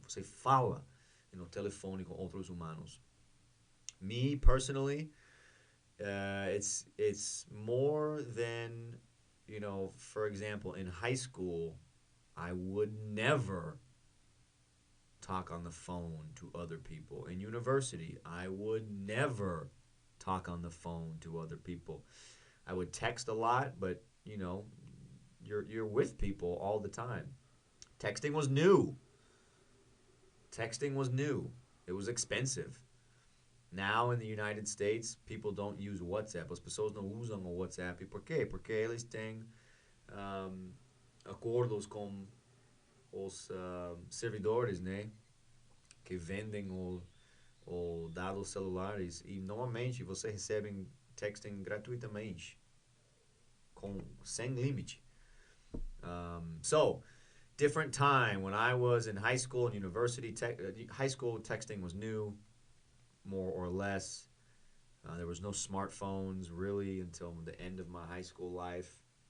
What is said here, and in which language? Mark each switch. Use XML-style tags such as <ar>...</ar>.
<pt>Você fala no telefone com outros humanos.</pt> <en>Me personally, it's more than, for example, in high school, I would never talk on the phone to other people. In university, I would never talk on the phone to other people. I would text a lot, but you're with people all the time. Texting was new. Texting was new. It was expensive. Now in the United States, people don't use WhatsApp.</en> <pt>As pessoas não usam o WhatsApp. Por quê? Porque eles têm um, acordos com os servidores, né? Que vendem o dados celulares e normalmente você recebe texting gratuitamente, sem limite.</pt> <en>So, different time when I was in high school and university. High school texting was new, more or less. There was no smartphones really until the end of my high school life.</en>